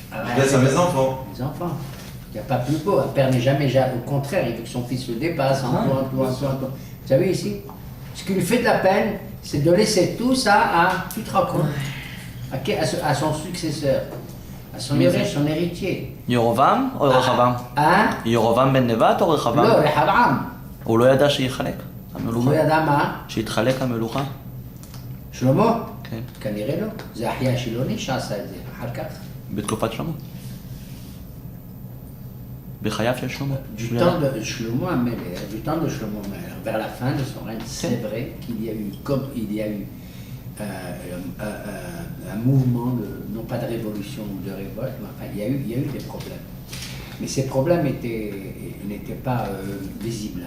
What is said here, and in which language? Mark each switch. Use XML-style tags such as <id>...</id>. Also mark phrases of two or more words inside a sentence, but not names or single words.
<fr>Je laisse à mes enfants. Les enfants. Il n'y a pas plus beau. Un père n'est jamais, au contraire, il veut que son fils le dépasse en tout, en tout, en tout, en tout. Vous savez ici, ce qui lui fait de la peine, c'est de laisser tout ça à, tu te rends compte, à son successeur, à son héritier.</fr> <he>ירובעם או רחבעם? ירובעם בן נבט או רחבעם? לא, רחבעם. הוא לא ידע שיחלק המלוכה? הוא ידע מה? שיתחלק המלוכה? שלמה? כן. כנראה לא. זה אחיה השילוני שעשה את זה, אחר כך. בתקופת שלמה. בחייו של שלמה.</he> <fr>Du temps de Shlomo Amelech, du temps de Shlomo Amelech, vers la fin de son règne, c'est vrai qu'il y a eu, comme il y a eu un mouvement, non pas de révolution ou de révolte, mais enfin, il y a eu des problèmes. Mais ces problèmes n'étaient pas visibles.</fr>